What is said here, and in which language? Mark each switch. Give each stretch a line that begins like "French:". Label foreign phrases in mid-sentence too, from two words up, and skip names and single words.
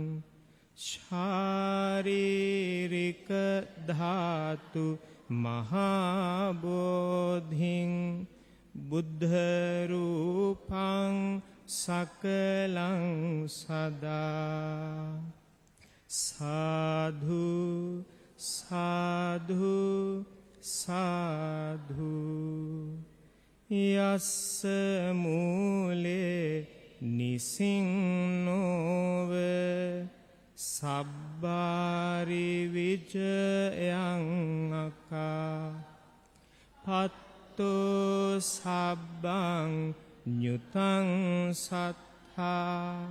Pali: ශාරීරික ධාතු මහා බෝධින් බුද්ධ රූපං සකලං සදා සාධු සාධු සාධු යස්ස මූලේ නිසින්නෝව සබ්බාරි විජයං අකා පත්තෝ සබ්බං ඤුතං සත්තා